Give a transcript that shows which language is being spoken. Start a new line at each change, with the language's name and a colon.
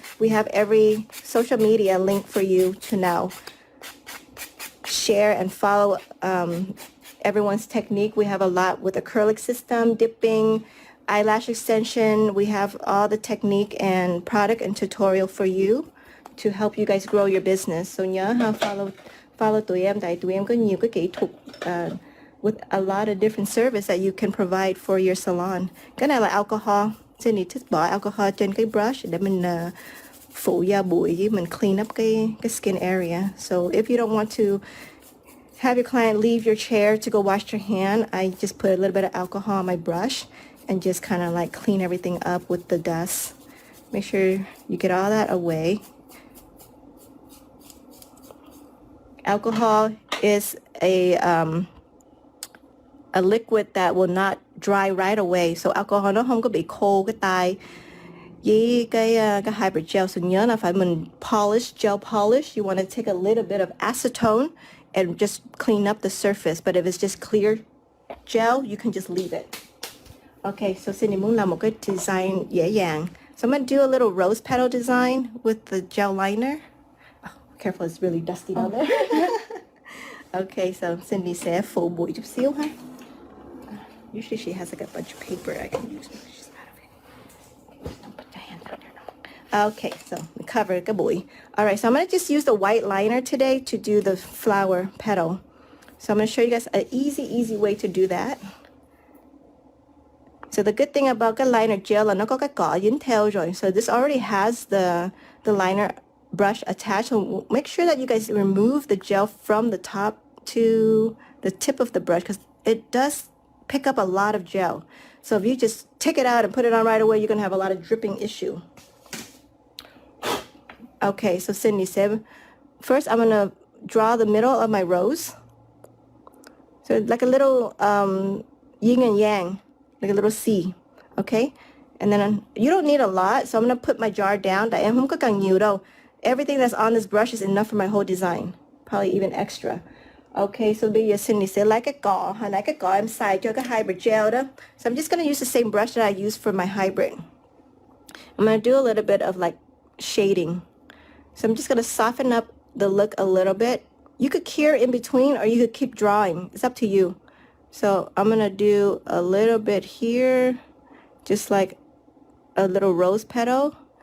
English: We have every social media link for you to now share and follow everyone's technique. We have a lot with acrylic system, dipping, eyelash extension. We have all the technique and product and tutorial for you to help you guys grow your business.
Vietnamese: So nhớ ha, follow tụi em, tại tụi em có nhiều cái kỹ thuật
English: with a lot of different service that you can provide for your salon.
Vietnamese: Cái này là alcohol. Cho nên thích bỏ alcohol trên cái brush để mình phủ da bụi với mình clean up cái skin area.
English: So if you don't want to have your client leave your chair to go wash their hand, I just put a little bit of alcohol on my brush and just kind of like clean everything up with the dust. Make sure you get all that away. Alcohol is a liquid that will not dry right away.
Vietnamese: So alcohol nó không có bị khô cái tay với cái hybrid gel. So nhớ là phải mình gel polish.
English: You want to take a little bit of acetone and just clean up the surface. But if it's just clear gel, you can just leave it.
Vietnamese: Okay, so Cindy muốn làm một cái design dễ dàng.
English: So I'm going to do a little rose petal design with the gel liner. Oh, careful, it's really dusty down there.
Vietnamese: Okay, so Cindy sẽ phủ bụi chút xíu ha.
English: Usually she has like a bunch of paper I can use, but she's out of it. Okay, don't put your hand down there. No. Okay, so cover
Vietnamese: cái bụi.
English: All right, so I'm going to just use the white liner today to do the flower petal. So I'm going to show you guys an easy way to do that. So the good thing about
Vietnamese: cái liner gel là nó có cái cọ dính theo rồi.
English: So this already has the liner brush attached. So make sure that you guys remove the gel from the top to the tip of the brush because it does pick up a lot of gel. So if you just take it out and put it on right away, you're going to have a lot of dripping issue. Okay, so Cindy said, first I'm going to draw the middle of my rose. So like a little yin and yang, like a little C, okay? And then you don't need a lot, so I'm going to put my jar down.
Vietnamese: Tại em không có cần nhiều đâu.
English: Everything that's on this brush is enough for my whole design, probably even extra.
Vietnamese: Okay, so bây giờ Cindy sẽ lấy cái cọ, lấy cái cọ em xài cho cái hybrid gel đó.
English: So I'm just going to use the same brush that I used for my hybrid. I'm going to do a little bit of like shading. So I'm just going to soften up the look a little bit. You could cure in between or you could keep drawing. It's up to you. So I'm going to do a little bit here, just like a little rose petal.